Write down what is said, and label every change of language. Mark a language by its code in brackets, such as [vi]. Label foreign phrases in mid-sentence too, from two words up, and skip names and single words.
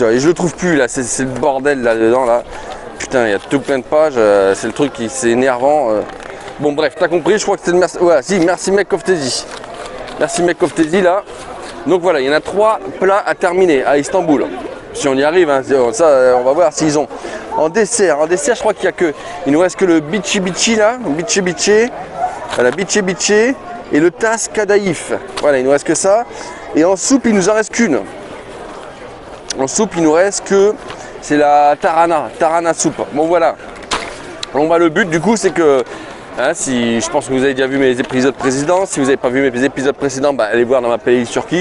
[fr] Et je le trouve plus là, c'est le bordel là-dedans là. Putain, il y a tout plein de pages, c'est le truc qui c'est énervant. Bon bref, t'as compris, je crois que c'est le Mercimek Koftesi. Mercimek Koftesi là. Donc voilà, il y en a 3 plats à terminer à Istanbul. Si on y arrive, hein, ça on va voir s'ils ont. En dessert, je crois qu'il y a que, il nous reste que le bici bici là, la bici bici et le tas kadaïf. Voilà, il nous reste que ça. Et en soupe, il nous en reste qu'une. En soupe, il nous reste que, c'est la tarhana soupe. Bon voilà. Bon bah le but du coup, c'est que, hein, si je pense que vous avez déjà vu mes épisodes précédents, si vous n'avez pas vu mes épisodes précédents, allez voir dans ma playlist Turquie.